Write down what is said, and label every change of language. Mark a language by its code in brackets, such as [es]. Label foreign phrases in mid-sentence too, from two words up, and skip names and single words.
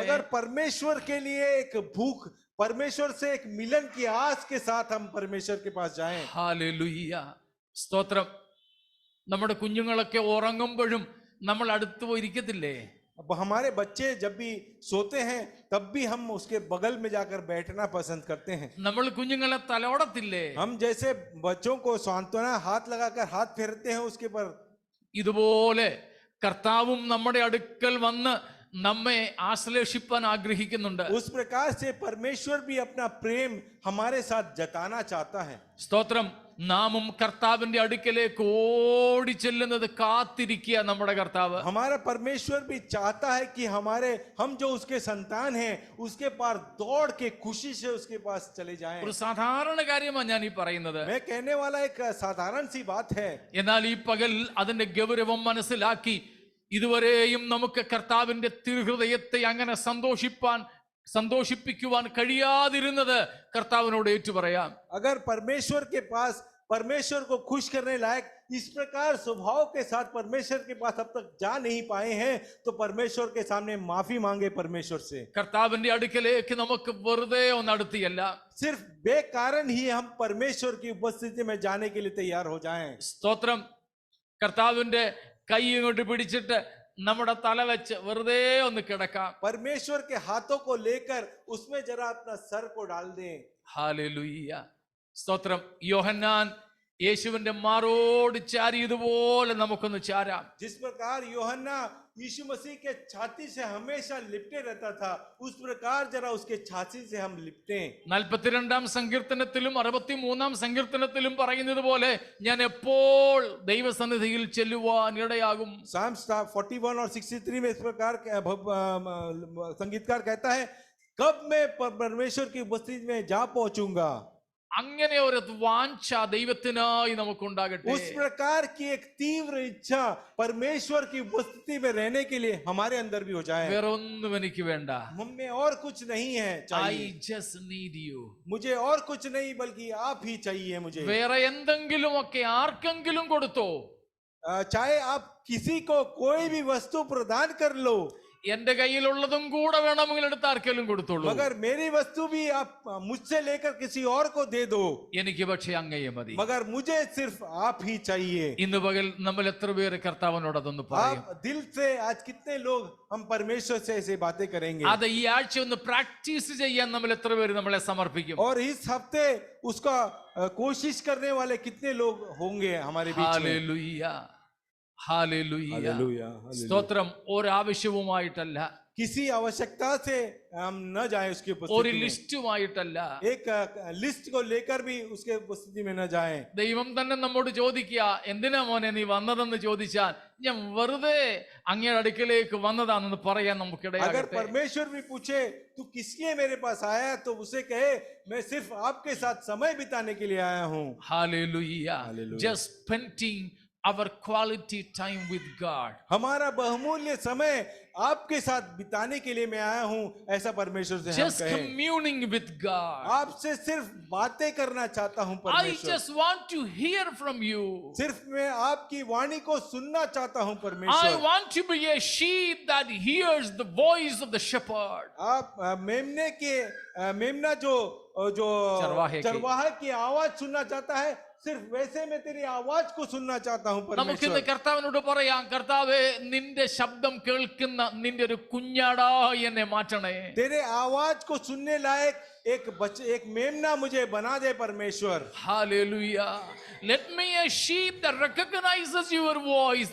[hi] मगर परमेश्वर के लिए एक भूख, परमेश्वर से एक मिलन की आस के साथ हम परमेश्वर के पास जाएं। [ml] ഹല്ലേലൂയ, സ്തോത്രം. നമ്മുടെ കുഞ്ഞുങ്ങളൊക്കെ ഉറങ്ങുമ്പോഴും നമ്മൾ അടുത്ത് പോയിരിക്കത്തില്ലേ? [hi] अब हमारे बच्चे जब भी सोते हैं तब भी हम उसके बगल में जाकर बैठना पसंद करते हैं। [ml] നമ്മൾ കുഞ്ഞുങ്ങളെ തലോടത്തില്ലേ? [hi] हम जैसे बच्चों को सांत्वना हाथ लगाकर हाथ फेरते हैं उसके पर, [ml] ഇതുപോലെ കർത്താവും നമ്മുടെ അടുക്കൽ വന്ന് നമ്മെ ആശ്ലേഷിപ്പാൻ ആഗ്രഹിക്കുന്നുണ്ട്. [hi] उस प्रकार से परमेश्वर भी अपना प्रेम हमारे साथ जताना चाहता है। [ml] സ്തോത്രം. നാമും കർത്താവിന്റെ അടുക്കലേക്ക് ഓടി ചെല്ലുന്നത് കാത്തിരിക്കുക നമ്മുടെ കർത്താവ്. [hi] हमारा परमेश्वर भी चाहता है कि हम जो उसके संतान हैं उसके पास दौड़ के खुशी से उसके पास चले जाएं। [ml] ഒരു സാധാരണ കാര്യമാണ് ഞാൻ ഈ പറയുന്നത്. [hi] मैं कहने वाला एक साधारण सी बात है, [ml] എന്നാൽ ഈ പകൽ അതിന്റെ ഗൗരവം മനസ്സിലാക്കി ഇതുവരെയും നമുക്ക് കർത്താവിന്റെ തിരുഹൃദയത്തെ അങ്ങനെ സന്തോഷിപ്പിക്കുവാൻ കഴിയാതിരുന്നത് കർത്താവിനോട് ഏറ്റുപറയാം. [hi] अगर परमेश्वर के पास परमेश्वर को खुश करने लायक इस प्रकार स्वभाव के साथ परमेश्वर के पास अब तक जा नहीं पाए हैं तो परमेश्वर के सामने माफी मांगे परमेश्वर से। [ml] കർത്താവിന്റെ അടുക്കലേക്ക് നമുക്ക് വെറുതെ ഒന്നടുത്തിയല്ല, [hi] सिर्फ बेकारण ही हम परमेश्वर की उपस्थिति में जाने के लिए तैयार हो जाएं। [ml] സ്തോത്രം. കർത്താവിന്റെ കൈ ഇങ്ങോട്ട് പിടിച്ചിട്ട് നമ്മുടെ തല വെച്ച് വെറുതെ ഒന്ന് കിടക്കാം. [hi] परमेश्वर के हाथों को लेकर उसमें जरा अपना सर को डाल दें। [ml] ഹല്ലേലൂയ. സ്തോത്രം. യോഹന്നാൻ യേശുവിന്റെ മാറോട് ചാരിയതുപോലെ നമുക്കൊന്ന് ചാരാം. [hi] जिस प्रकार यूहन्ना यीशु मसीह के छाती से हमेशा लिपटे रहता था, उस प्रकार जरा उसके छाती से हम लिपटें। [ml] 42-ാം സങ്കീർത്തനത്തിലും 63-ാം സങ്കീർത്തനത്തിലും പറയുന്നത് പോലെ ഞാൻ എപ്പോൾ ദൈവസന്നിധിയിൽ ചെല്ലുവാൻ ഇടയാകും. [hi] Psalms 41 और 63 में इस प्रकार संगीतकार कहता है, कब मैं परमेश्वर की उपस्थिति में जा पहुंचूंगा। [ml] അങ്ങനെ ഒരു വാഞ്ച ദൈവത്തിനായി നമുക്കുണ്ടാകട്ടെ. [hi] उस प्रकार की एक तीव्र इच्छा परमेश्वर की उपस्थिति में रहने के लिए हमारे अंदर भी हो जाए। [ml] വേറെ ഒന്നും എനിക്ക് വേണ്ട. [hi] हमें और कुछ नहीं है [en] I [hi] चाहिए, [en] just need you. [hi] मुझे और कुछ नहीं बल्कि आप ही चाहिए मुझे। [ml] വേറെ എന്തെങ്കിലും ഒക്കെ ആർക്കെങ്കിലും കൊടുത്തോ, [hi] चाहे आप किसी को कोई भी वस्तु प्रदान कर लो, [ml] എന്റെ കയ്യിലുള്ളതും കൂടെ വേണമെങ്കിൽ എടുത്ത് ആർക്കെങ്കിലും കൊടുത്തോളൂ. [hi] मगर मेरी वस्तु भी आप मुझसे लेकर किसी और को दे दो, [ml] എനിക്ക് പക്ഷേ അങ്ങയെ മതി. [hi] मगर मुझे सिर्फ आप ही चाहिए। [ml] ഇന്ന് പകൽ നമ്മൾ എത്ര പേര് കർത്താവിനോട് അതൊന്ന് പറയും? [hi] आप दिल से आज कितने लोग हम परमेश्वर से ऐसे बातें करेंगे? [ml] അത് ഈ ആഴ്ച ഒന്ന് പ്രാക്ടീസ് ചെയ്യാൻ നമ്മൾ എത്ര പേര് നമ്മളെ സമർപ്പിക്കും? [hi] और इस हफ्ते उसका कोशिश करने वाले कितने लोग होंगे हमारे बीच में? [ml] ഹല്ലേലൂയ. ഹല്ലേലൂയ. [hi] हालेलुया, [ml] സ്തോത്രം. ഒരാവശ്യവുമായിട്ടല്ല, [hi] किसी आवश्यकता से हम न जाएं उसकी [ml] ഒരു [hi] उपस्थिति में, [ml] ലിസ്റ്റുമായിട്ടല്ല. [hi] एक लिस्ट को लेकर भी उसके उपस्थिति में न जाएं। [ml] ദൈവം തന്നെ നമ്മോട് ചോദിക്കുക, എന്തിനാ മോനെ നീ വന്നതെന്ന് ചോദിച്ചാൽ ഞാൻ വെറുതെ അങ്ങയുടെ അടുക്കലേക്ക് വന്നതാണെന്ന് പറയാൻ [hi] अगर [ml] നമുക്കിടയാകട്ടെ. [hi] परमेश्वर भी पूछे तू किस लिए मेरे पास आया, तो उसे कहे मैं सिर्फ आपके साथ समय बिताने के लिए आया हूँ। [ml] ഹല്ലേലൂയ. [en] Hallelujah. Just spending our quality time with God. [hi] हमारा बहुमूल्य समय आपके साथ बिताने के लिए मैं आया हूँ, ऐसा परमेश्वर से हम [en] Just [hi] कहें। [en] communing with God. [hi] आपसे सिर्फ बातें करना चाहता हूँ [en] I [hi] परमेश्वर, [en] just want to hear from you. [hi] सिर्फ मैं आपकी वाणी को सुनना चाहता हूँ [en] I [hi] परमेश्वर। [en] want to be a sheep that hears the voice of the shepherd. [hi] आप मेमना जो चरवाहे की आवाज सुनना चाहता है, सिर्फ वैसे मैं तेरी आवाज को सुनना चाहता हूँ [ml] നമുക്കിന്ന് [hi] परमेश्वर। [ml] കർത്താവിനോട് പറയാം, കർത്താവേ നിന്റെ ശബ്ദം കേൾക്കുന്ന നിന്റെ ഒരു കുഞ്ഞാടായി എന്നെ മാറ്റണേ. [hi] तेरे आवाज को सुनने लायक एक मेमना मुझे बना दे परमेश्वर। [en] Hallelujah. Let me a sheep that recognizes your voice.